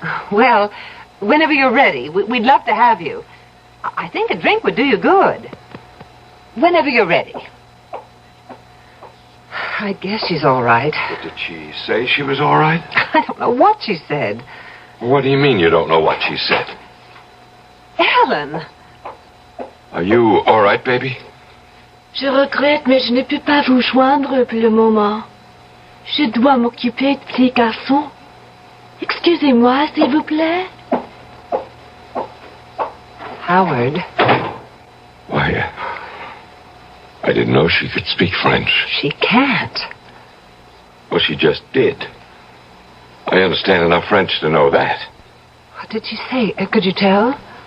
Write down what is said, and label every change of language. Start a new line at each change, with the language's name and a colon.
English: Well, whenever you're ready, we'd love to have you. I think a drink would do you good. Whenever you're ready. I guess she's all right. But did she say she was all right? I don't know what she said. What do you mean you don't know what she said? Ellen! Are you all right, baby?
French: Je regrette, mais je ne peux pas vous joindre pour le moment. Je dois m'occuper de ces garçons. Excusez-moi, s'il vous plaît.
English: Howard. Why, I didn't know she could speak French. She can't. Well, she just did. I understand enough French to know that. What did she say? Could you tell?